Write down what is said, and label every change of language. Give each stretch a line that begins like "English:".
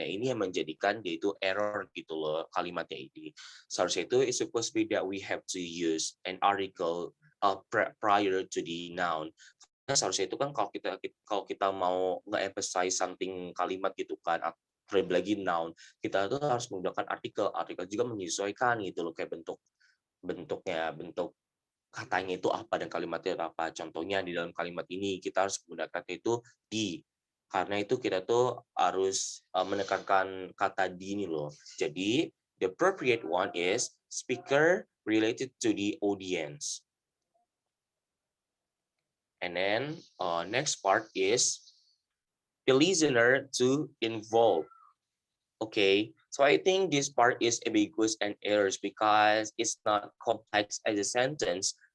Indonesian: Nah, ini yang menjadikan dia itu error gitu loh kalimatnya ini. Seharusnya itu
English: it's supposed to be that we have to use an article prior to the noun.
Indonesian: Karena seharusnya itu kan kalau kita mau nge-emphasize something kalimat gitu kan, terlebih lagi noun, kita tuh harus menggunakan artikel juga menyesuaikan gitu loh, kayak bentuk katanya itu apa dan kalimatnya itu apa. Contohnya di dalam kalimat ini kita harus menggunakan itu di, karena itu kita tuh harus menekankan kata di ini loh.
English: Jadi the appropriate one is speaker related to the audience. And then next part is the listener to involve. Okay, so I think this part is ambiguous and errors because it's not complex as a sentence.